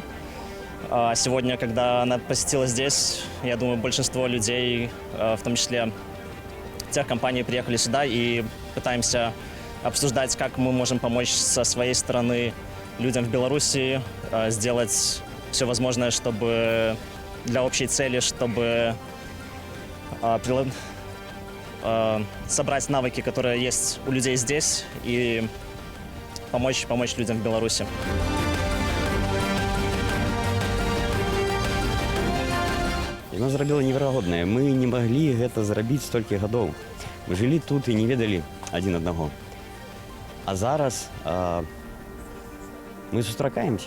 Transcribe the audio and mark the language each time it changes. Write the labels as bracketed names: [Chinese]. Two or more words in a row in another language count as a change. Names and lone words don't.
[Russian] А сегодня, когда она посетила здесь, я думаю, большинство людей, в том числе техкомпании, приехали сюда и пытаемся обсуждать, как мы можем помочь со своей стороны людям в Беларуси, сделать все возможное, чтобы для общей цели, чтобы собрать навыки, которые есть у людей здесь, и помочь людям в Беларуси. [Belarusian] Яно зрабіла неверагоднае. Мы не маглі гэта зрабіць столькі гадоў. Мы жылі тут і не ведалі адзін аднаго. А зараз мы сустракаемся.